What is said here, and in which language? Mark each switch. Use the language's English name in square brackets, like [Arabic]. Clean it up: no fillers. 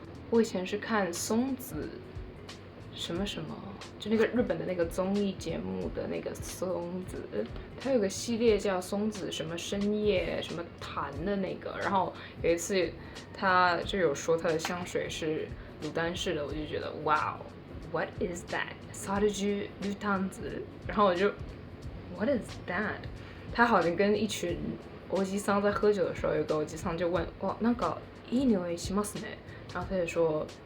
[Chinese] 我以前是看松子。什么，就那个日本的那个综艺节目的那个松子，它有个系列叫松子什么深夜什么谈的那个，然后有一次他就有说他的香水是鲁丹式的，我就觉得哇 ， [English] What is that？ [Chinese] Serge Lutens， 然后我就 [English] What is that？ [Chinese] 他好像跟一群欧吉桑在喝酒的时候，有个欧吉桑就问哇， [Japanese] なんかいい匂いしますね， [Chinese] 然后他就说。